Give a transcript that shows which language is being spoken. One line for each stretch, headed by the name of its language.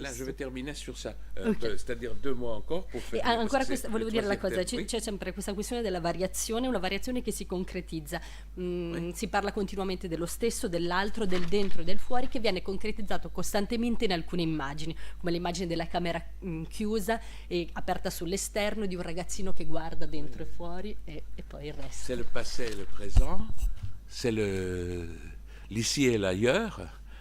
French: Là je vais terminer sur ça,
English: Okay.
French: c'est-à-dire 2 mots encore pour faire.
Italian: Ancora volevo dire la cosa,
French: oui.
Italian: c'è sempre questa questione della variazione, una variazione che si concretizza. Si parla continuamente dello stesso, dell'altro, del dentro e del fuori, che viene concretizzato costantemente in alcune immagini, come l'immagine della camera chiusa e aperta sull'esterno, di un ragazzino che guarda dentro e fuori, e poi il resto.
French: C'est le passé et le présent, c'est l'ici et l'ailleurs.